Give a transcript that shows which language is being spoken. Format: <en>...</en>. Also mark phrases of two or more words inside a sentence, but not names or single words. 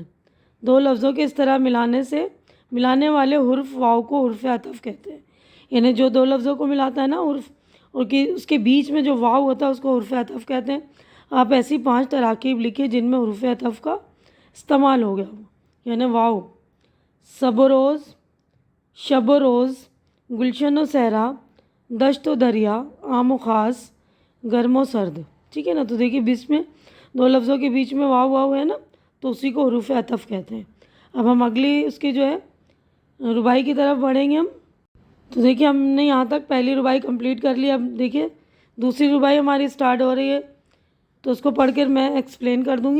<ur>دو لفظوں کے اس طرح ملانے والے حرف واو کو حرف عطف کہتے ہیں، یعنی جو دو لفظوں کو ملاتا ہے نا حرف، اور اس کے بیچ میں جو واو ہوتا ہے اس کو حرف عطف کہتے ہیں۔ آپ ایسی 5 تراکیب لکھیں جن میں حرف عطف کا استعمال ہو گیا ہو، یعنی واو: صب و روز، شب و روز، گلشن و صحرا، دشت و دریا، عام و خاص، گرم و سرد۔ ٹھیک ہے نا؟ تو دیکھیے بیچ میں دو لفظوں کے بیچ میں واو واو ہے نا، تو اسی کو حروف عطف کہتے ہیں۔ اب ہم اگلی اس کی جو ہے ربائی کی طرف بڑھیں گے ہم۔ تو دیکھیے ہم نے یہاں تک پہلی ربائی کمپلیٹ کر لی۔ اب دیکھیے دوسری ربائی ہماری سٹارٹ ہو رہی ہے، تو اس کو پڑھ کر میں ایکسپلین کر دوں گی۔</ur>